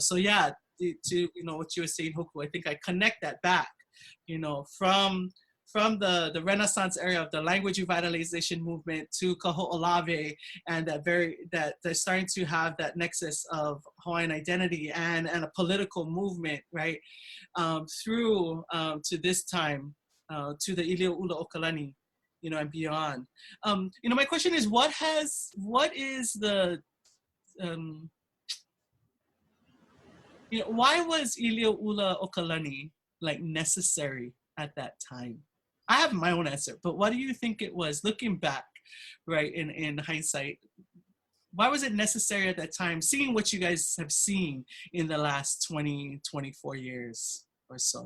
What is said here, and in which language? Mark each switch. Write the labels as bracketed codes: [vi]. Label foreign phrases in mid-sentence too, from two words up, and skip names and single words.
[en] So yeah, to you know what you were saying, Hoku, I think I connect that back, you know, from the Renaissance era of the language revitalization movement to Kaho'olawe, and that they're starting to have that nexus of Hawaiian identity and a political movement, right, through to this time, to the ʻīlioʻulaokalani, you know, and beyond. You know, my question is, what is the, you know, why was ʻīlioʻulaokalani like necessary at that time? I have my own answer, but what do you think it was, looking back, right, in hindsight? Why was it necessary at that time, seeing what you guys have seen in the last 20, 24 years or so?